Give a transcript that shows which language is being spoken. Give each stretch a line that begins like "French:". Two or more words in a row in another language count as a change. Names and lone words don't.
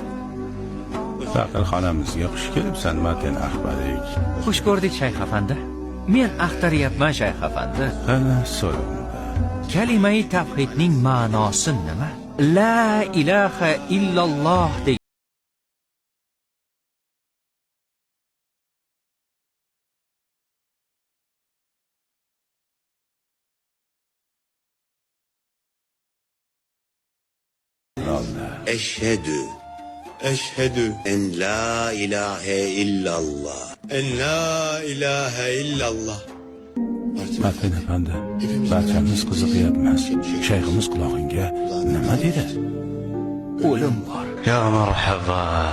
Uzbek: Faqirxonamizga xush kelibsan, Martin Axbarik. Xush ko'rdik, Shayx afandi. Men axtaryapman, Shayx afandi. Qani so'rang. Kalima-i tavhidning ma'nosi nima?
Arabic: لا إله إلا الله degan. أشهد أن لا إله إلا الله. أن لا إله إلا الله.
Uzbek: Martin efendi, barchamiz qiziqyapmiz. Shayximiz qulog'ingga nima dedi? O'lim bor.
Arabic: يا مرحبا.